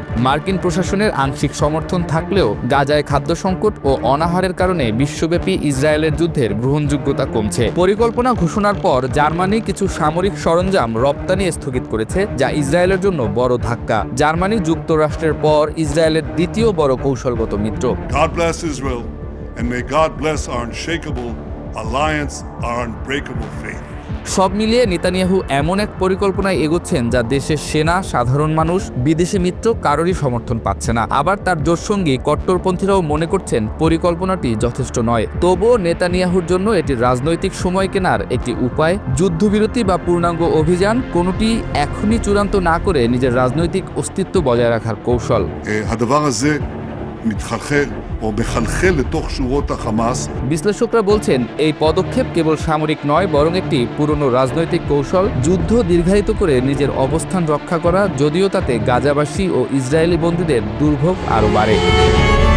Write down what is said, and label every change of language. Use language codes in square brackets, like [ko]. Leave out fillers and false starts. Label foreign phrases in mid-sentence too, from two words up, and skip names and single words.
[bn] মার্কিন প্রশাসনের আংশিক সমর্থন থাকলেও গাজায় খাদ্য সংকট ও অনাহারের কারণে বিশ্বব্যাপী ইসরায়েলের যুদ্ধের গ্রহণযোগ্যতা কমছে। পরিকল্পনা ঘোষণার পর জার্মানি কিছু সামরিক সরঞ্জাম রপ্তানি স্থগিত করেছে, যা ইসরায়েলের জন্য বড় ধাক্কা। জার্মানি যুক্তরাষ্ট্রের পর ইসরায়েলের দ্বিতীয় বড় কৌশলগত মিত্র। [en] God bless Israel, and may God bless our unshakable alliance, our unbreakable faith. [bn] সব মিলিয়ে নেতানিয়াহু এমন এক পরিকল্পনায় এগোচ্ছেন যা দেশের সেনা, সাধারণ মানুষ, বিদেশি মিত্র কারোরই সমর্থন পাচ্ছে না। আবার তার জোটসঙ্গী কট্টরপন্থীরাও মনে করছেন পরিকল্পনাটি যথেষ্ট নয়। তবুও নেতানিয়াহুর জন্য এটি রাজনৈতিক সময় কেনার একটি উপায়। যুদ্ধবিরতি বা পূর্ণাঙ্গ অভিযান, কোনোটি এখনই চূড়ান্ত না করে নিজের রাজনৈতিক অস্তিত্ব বজায় রাখার কৌশল। [he] הדבר הזה מתחלחל או מחלחל לתוך שורות החמאס. [bn] বিশ্লেষকরা বলছেন, এই পদক্ষেপ কেবল সামরিক নয়, বরং একটি পুরনো রাজনৈতিক কৌশল। যুদ্ধ দীর্ঘায়িত করে নিজের অবস্থান রক্ষা করা, যদিও তাতে গাজাবাসী ও ইসরায়েলি বন্দীদের দুর্ভোগ আরও বাড়ে।